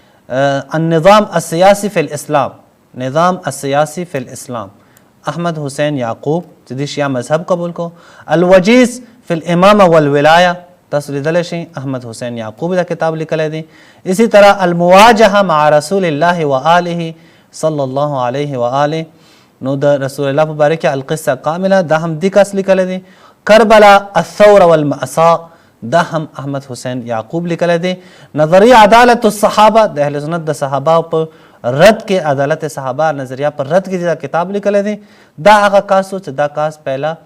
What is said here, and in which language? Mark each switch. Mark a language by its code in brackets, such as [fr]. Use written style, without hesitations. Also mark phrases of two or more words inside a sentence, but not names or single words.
[ps] النظام السیاسی فی الاسلام نظام السیاسی فی الاسلام احمد حسین یعقوب چې د شیعه مذهب قبول کو الوجیز فی الامامه والولایه تاسو لیدلی شئ احمد حسین یعقوب دا کتاب لیکلی دی [ur] اسی طرح [ps] المواجهه مع رسول الله و آله [ar] صلی الله علیه و آله [ps] نو د رسول الله په باره کې القصه کامله دا هم دی کس لیکلی دی کربلا الثوره والمأساة دا هم احمد حسین یعقوب لیکلی دی نظریه عدالت الصحابه د اهل سنت د صحابه په رد کې عدالت صحابه نظریه پر رد کې دا کتاب لیکلی دی دا هغه کاس و چې دا کاس پهله